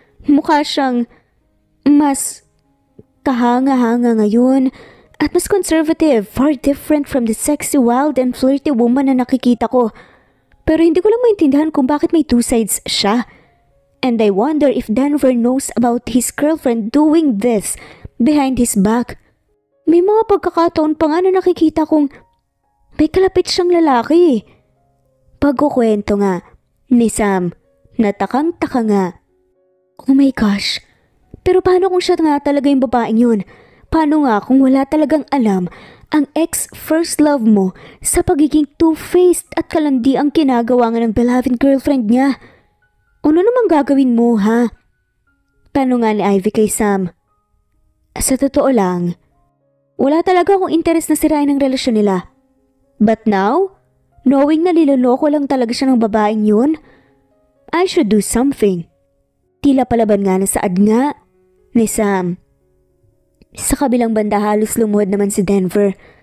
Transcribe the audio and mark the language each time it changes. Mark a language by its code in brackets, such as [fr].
[tl] Mukha siyang mas kahanga-hanga ngayon at mas [en] conservative, far different from the sexy, wild, and flirty woman [tl] na nakikita ko. Pero hindi ko lang maintindihan kung bakit may 2 sides siya. [en] And I wonder if Denver knows about his girlfriend doing this behind his back. [tl] May mga pagkakataon pa nga na nakikita kong may kalapit siyang lalaki. Pagkukwento nga ni Sam, natakang-taka nga. [en] Oh my gosh, [tl] pero paano kung siya nga talaga yung babaeng yun? Paano nga kung wala talagang alam ang ex-first love mo sa pagiging two-faced at kalandi ang kinagawa nga ng beloved girlfriend niya? Ano namang gagawin mo, ha? Tanong nga ni Ivy kay Sam. Sa totoo lang, wala talaga akong interes na sirain ang relasyon nila. [en] But now, knowing [tl] na niloloko lang talaga siya ng babaeng yun, [en] I should do something. [tl] Tila palaban nga na saad nga ni Sam. Sa kabilang banda halos lumuhod naman si Denver.